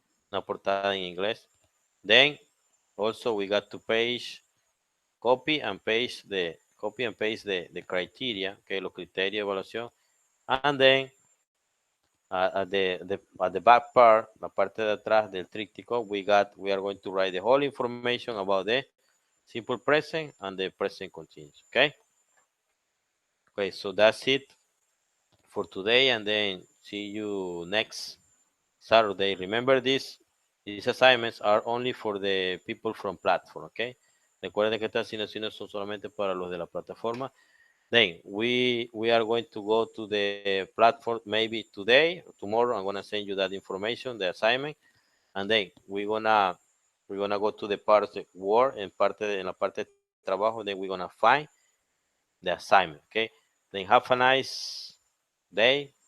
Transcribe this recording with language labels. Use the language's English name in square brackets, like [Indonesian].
[Spanish] Una portada en inglés. [English] Then also we got to copy and paste the criteria, okay, [Spanish] los criterios de evaluación, [English] and then at the back part, [Spanish] la parte de atrás del tríptico, [English] we are going to write the whole information about the simple present and the present continuous, okay? Okay, so that's it for today, and then see you next Saturday. Remember these assignments are only for the people from platform, okay? [Spanish] Recuerden que estas asignaciones son solamente para los de la plataforma. [English] Then we are going to go to the platform maybe today or tomorrow. I'm gonna send you that information, the assignment, and then we're gonna go to the part of the work and [Spanish] en la parte de trabajo. [English] Then we're gonna find the assignment. Okay. Then have a nice day.